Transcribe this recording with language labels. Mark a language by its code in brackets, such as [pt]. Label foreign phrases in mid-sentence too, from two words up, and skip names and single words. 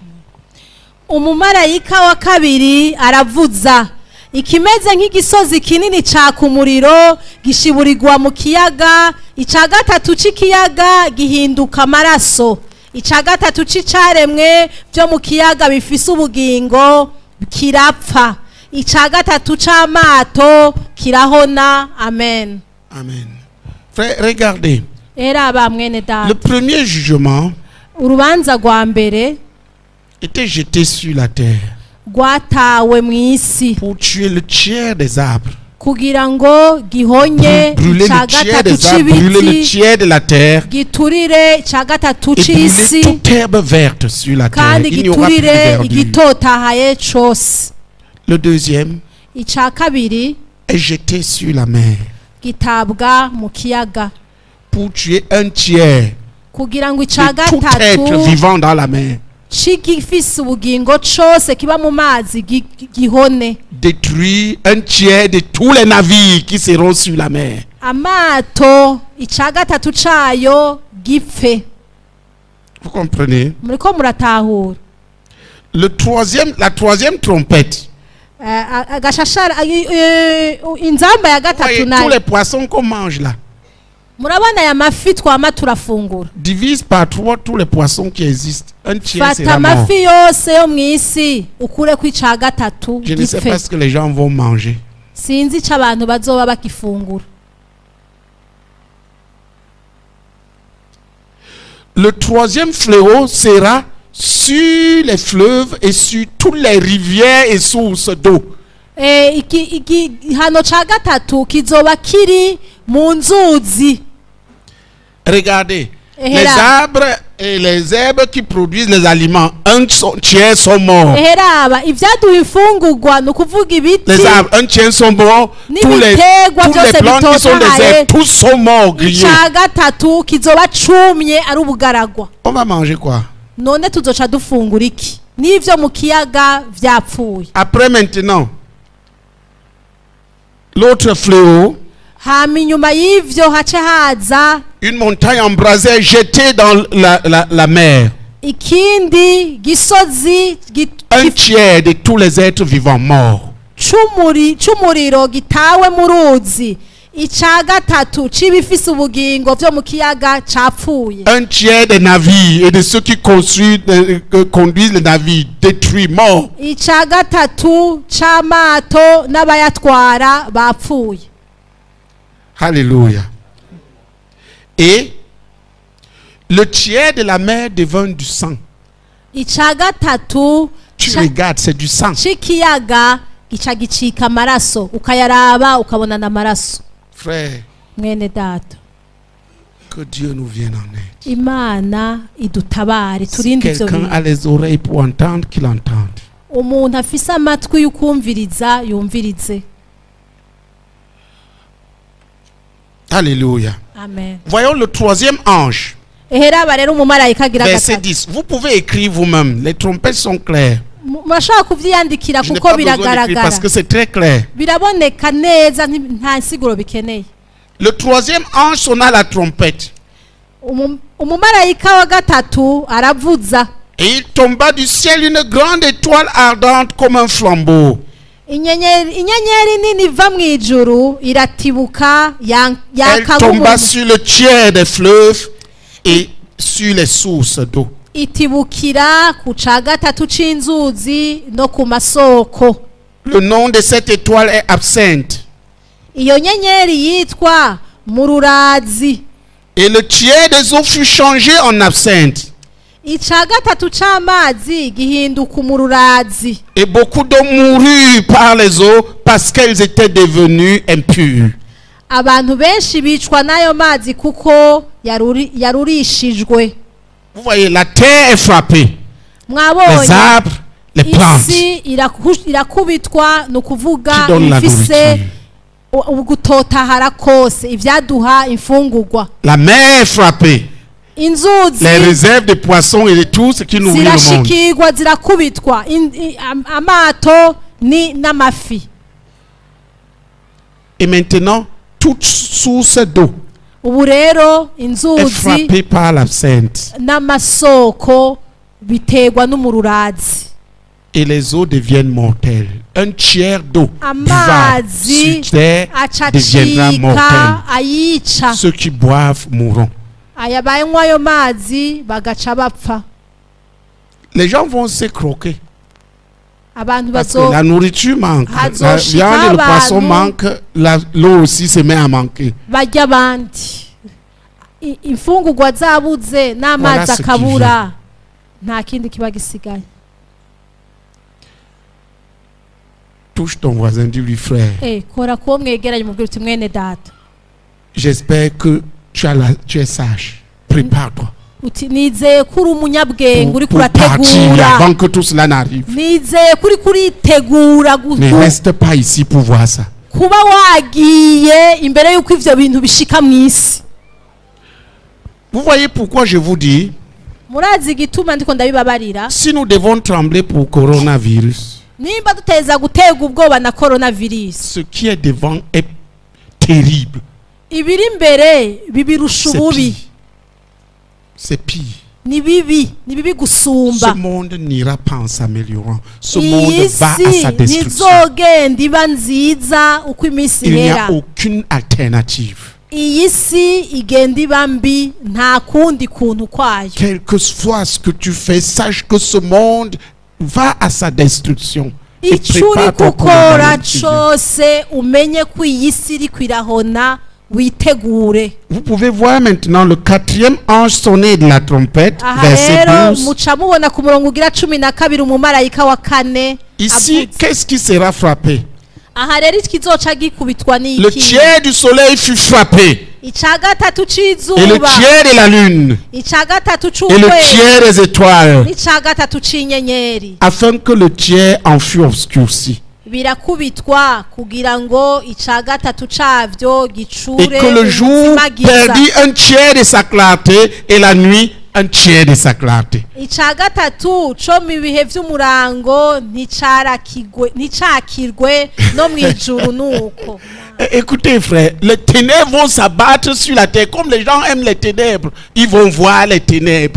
[rn] Umumarayika wa kabiri aravuza, ikimeze nk'igisozi kinini caka umuriro gishiburirwa mu kiyaga, ica gatatu c'ikiyaga gihinduka amaraso, ica gatatu c'icaremwe byo mu kiyaga bifise ubugingo kirapfa, ica gatatu c'amato kirahona. Amen. [fr] Amen. Frère, regardez. [rn] Era bamwene data, [fr] Le premier jugement [rn] urubanza rwa mbere [fr] était jeté sur la terre [rn] rwatawe mu isi [fr] pour tuer le tiers des arbres. [rn] kugira ngo gihonye [fr] Brûler [rn] ica [fr] le tiers [rn] gatatu [fr] des arbres, brûler le [rn] c'ibiti, [fr] tiers de la terre [rn] giturire ica gatatu [fr] et brûler [rn] c'isi, [fr] toute herbe verte sur la terre. [rn] kandi [fr] Il n'y aura plus de [rn] giturire [fr] verdure. [rn] igitotahaye cose. [fr] Le deuxième [rn] Ica kabiri [fr] est jeté sur la mer [rn] gitabwa mu kiyaga [fr] pour tuer un tiers [rn] kugira ngo ica [fr] de tout être [rn] gatatu [fr] vivant dans la mer. [rn] c'igifise ubugingo cose kiba mu mazi gihone, [fr] Détruire un tiers de tous les navires qui seront sur la mer. [rn] amato ica gatatu cayo gipfe. [fr] Vous comprenez? [rn] Muriko muratahura? [fr] La troisième trompette. [rn] Agashashara inzamba ya [fr] Voyez [rn] gatatu [fr] tous [rn] nayo, [fr] les poissons qu'on mange là. [rn] murabona aya mafi twama turafungura. [fr] Divise par 3 tous les poissons qui existent. Un tiers [rn] Fata [fr] sera mort. [rn] amafi yose yo mw'isi ukure ku ica gatatu [fr] Je ne sais pas [rn] gipfe. [fr] ce que les gens vont manger. [rn] Sinzi ico abantu bazoba bakifungura. [fr] Le troisième fléau sera sur les fleuves et sur toutes les rivières et sources d'eau. [rn] Igihano ca gatatu kizoba kiri mu nzuzi. [fr] Regardez, Et les là. arbres Et les herbes qui produisent les aliments, un tiers sont morts. [rn] eheraba ibyaduha imfungurwa ni ukuvuga ibiti [fr] Les arbres, un tiers sont morts. Tous les plantes qui sont des herbes, tous sont morts, grillés. [rn] icya gatatu kizoba cumye ari ubugaragwa. [fr] On va manger quoi? [rn] None tuzoca dufungura iki n'ivyo mu kiyaga vyapfuye. [fr] Après maintenant, l'autre fléau, [rn] hama inyuma y'ivyo hace haza [fr] une montagne embrasée jetée dans la mer. [rn] ikindi gisozi [fr] Un tiers de tous les êtres vivants morts. [rn] c'umuriro gitawe mu ruzi. Ica gatatu c'ibifise ubugingo vyo mu kiyaga capfuye. [fr] Un tiers des navires et de ceux qui conduisent les navires détruits, morts. [rn] Ica gatatu c'amato n'abayatwara bapfuye. [fr] Alléluia. Et le tiers de la mer devint du sang. [rn] Ica gatatu [fr] Tu regardes, c'est du sang. [rn] c'ikiyaga gica gicika amaraso ukayaraba ukabona n'amaraso. [fr] Frère, [rn] Mwene data, [fr] que Dieu nous vienne en aide. [rn] Imana idutabare [fr] Si [rn] turinde ivyo [fr] quelqu'un [rn] bintu. [fr] a les oreilles pour entendre, qu'il entende. [rn] Umuntu afise amatwi y'ukumviriza yumvirize. Alléluia. Amen. [fr] Voyons le troisième ange. [rn] Eheraba rero umumarayika agira [fr] Verset [rn] gatatu. 10. [fr] Vous pouvez écrire vous-même. Les trompettes sont claires. [rn] Murashobora kuvyiyandikira [fr] Je n'ai [rn] kuko [fr] pas besoin d'écrire [rn] biragaragara. [fr] parce que c'est très clair. [rn] Biraboneka neza nta nsiguro bikeneye. [fr] Le troisième ange sonna la trompette. [rn] Umumarayika wa gatatu aravuza. [fr] Et il tomba du ciel une grande étoile ardente comme un flambeau. [rn] Inyenyeri nini iva mu ijuru iratibuka [fr] Elle [rn] yaka [fr] tomba [rn] nk'umuntu. [fr] sur le tiers des fleuves et sur les sources d'eau. [rn] Itibukira ku ca gatatu c'inzuzi no ku masoko. [fr] Le nom de cette étoile est Absinthe. [rn] Iyo nyenyeri yitwa Mururazi. [fr] Et le tiers des eaux fut changé en absinthe. [rn] Ica gatatu c'amazi gihinduka umururazi. [fr] Et beaucoup d'eau mourut par les eaux parce qu'elles étaient devenues impures. [rn] Abantu benshi bicwa n'ayo mazi kuko yarurishijwe. [fr] Vous voyez, la terre est frappée. Les [rn] Mwabonye [fr] arbres, les plantes [rn] isi irakubitwa ni ukuvuga [fr] qui donnent la [rn] ifise [fr] nourriture. [rn] ugutotahara kose ivyaduha imfungurwa. [fr] La mer est frappée. [rn] Inzuzi [fr] Les réserves de poissons et de tout ce qui nourrit le monde. [rn] zirashikirwa zirakubitwa amato ni n'amafi. [fr] Et maintenant, toute source d'eau [rn] Ubu rero [fr] est [rn] inzuzi [fr] frappée par l'absinthe. [rn] n'amasoko biterwa n'umururazi. [fr] Et les eaux deviennent mortelles. Un tiers d'eau buvable [rn] Amazi [fr] sur terre deviendra mortel. [rn] acacika ayica. [fr] Ceux qui boivent mourront. [rn] Aya banywa ayo mazi bagaca bapfa. [fr] Les gens vont se croquer. [rn] Abantu [fr] Parce que la nourriture manque. La viande et le poisson manquent. L'eau aussi se met à manquer. [rn] barya abandi. Imfungurwa zabuze n'amazi [fr] Voilà ce [rn] akabura nta kindi kiba gisigaye. [fr] Touche ton voisin, dis-lui frère. [rn] Kora kuwo mwegeranye mubwira uti mwene data. [fr] J'espère que tu es sage. Prépare-toi. [rn] Uti nizeye kuri umunyabwenge uri [fr] Pour partir [rn] kurategura. [fr] avant que tout cela n'arrive. [rn] Nizeye kuri kuritegura [fr] Ne reste pas ici pour voir ça. [rn] kuba wagiye imbere yuko ivyo bintu bishika mw'isi. [fr] Vous voyez pourquoi je vous dis, [rn] Murazi igituma ndiko ndabibabarira. [fr] si nous devons trembler pour coronavirus, [rn] Nimba duteza gutega ubwoba na coronavirus. [fr] ce qui est devant est terrible. [rn] Ibiri imbere bibirusha [fr] C'est [rn] ububi. [fr] pire. C'est pire. [rn] Ni bibi [fr] Ce [rn] gusumba. [fr] monde n'ira pas en s'améliorant. Ce monde [rn] Iyi [fr] va à sa [rn] si [fr] destruction. [rn] ntizogenda iba nziza uko iminsi [fr] Il n'y a [rn] ihera. [fr] aucune alternative. [rn] Iyi si igenda iba mbi nta kundi kuntu kwayo. [fr] Quel que soit ce que tu fais, sache que ce monde va à sa destruction. Et [rn] Ico uri [fr] prépare-toi pour [rn] gukora [fr] le monde qui vient. [rn] cose umenye ko iyi si iriko irahona witegure. [fr] Vous pouvez voir maintenant le quatrième ange sonner de la trompette, [rn] Aha [fr] verset [rn] rero 12. muca mubona ku murongo ugira 12 umumarayika wa kane [fr] Ici, [rn] avuze. [fr] qu'est-ce qui sera frappé? [rn] Aha rero ikizoca gikubitwa [fr] Le [rn] n'iki? [fr] tiers du soleil fut frappé. et le tiers de la lune, et le tiers des étoiles, afin que le tiers en fût obscurci. [rn] birakubitwa kugira ngo ica gatatu cavyo gicure [fr] et que le jour perdit un tiers de sa clarté et la nuit un tiers de sa clarté. [rn] Ica gatatu co mu bihe vy'umurango nticakirwe no mwijuru nuko. [fr] Écoutez frère, les ténèbres vont s'abattre sur la terre comme les gens aiment les ténèbres, ils vont voir les ténèbres.